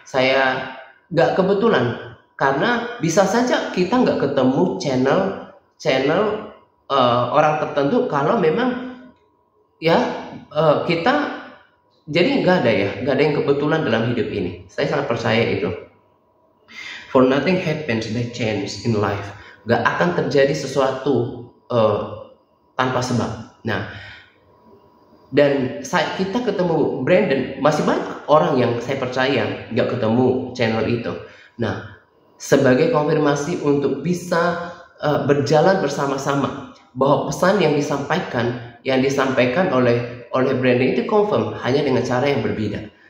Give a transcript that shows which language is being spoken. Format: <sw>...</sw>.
<id>Saya nggak kebetulan, karena bisa saja kita nggak ketemu channel orang tertentu kalau memang, ya, kita jadi nggak ada yang kebetulan dalam hidup ini. Saya sangat percaya itu.</id> <en>For nothing happens by chance in life.</en> <id>Gak akan terjadi sesuatu tanpa sebab. Nah, dan kita ketemu Brandon, masih banyak orang yang saya percaya nggak ketemu channel itu. Nah, sebagai konfirmasi untuk bisa berjalan bersama-sama, bahwa pesan yang disampaikan oleh Brandon itu confirm, hanya dengan cara yang berbeda.</id>